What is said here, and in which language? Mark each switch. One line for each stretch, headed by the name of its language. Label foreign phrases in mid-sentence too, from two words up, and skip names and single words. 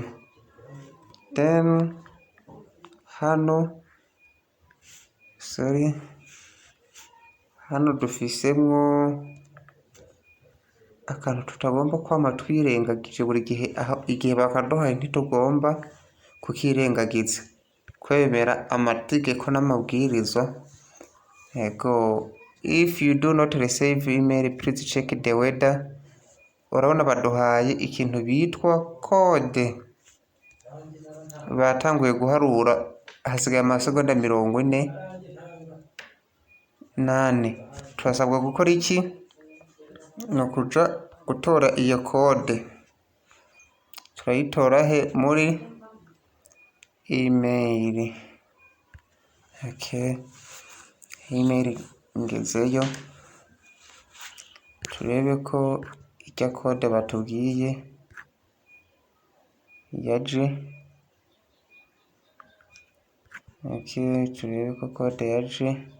Rundi: Then hano, sorry, hano dufisemwo akantu tutagomba kwama twirengagije buri gihe. Igihe bakaduhaye ntitugomba kukirengagiza, kwemera amategeko n'amabwirizwa. Ego,
English: if you do not receive email, please check the weather.
Rundi: Urabona baduhaye ikintu bitwa code. Batanguye guharura, hasigaye amasegonda 48. Turasabwa gukora iki? No kuja gutora iyo code. Turayitora he? Muri email. Okay, email ngezeyo, turebe ko ijya kode batubwiye yaje. Okay, turebe ko kode yaje.